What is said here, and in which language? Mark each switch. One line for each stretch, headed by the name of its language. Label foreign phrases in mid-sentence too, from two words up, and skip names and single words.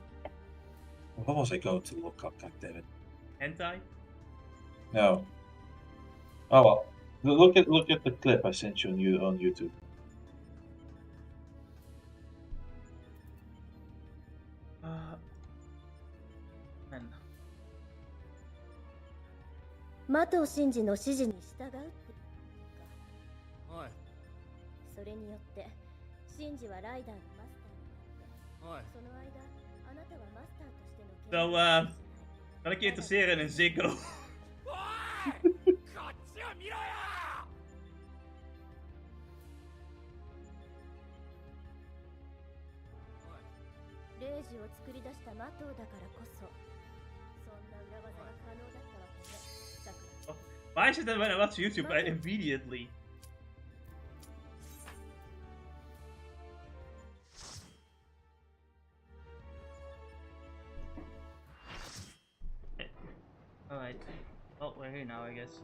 English: What was I going to look up, goddammit? Hentai? No. Oh well. Look at the clip I sent you on YouTube. Man.
Japanese: 麻藤真司の指示に従うっておいそれによって真司はライダーのマスターになっておいその間あなたはマスターとしての
English: So,
Dutch: kan ik je interesseren in een Ziggo?
Japanese: おいこっちを見ろよレイジを作り出した麻藤だからこそそんな裏技が可能だったわけねさくら
English: Why is it that when I watch YouTube, I immediately... Alright. Well, we're here now, I guess.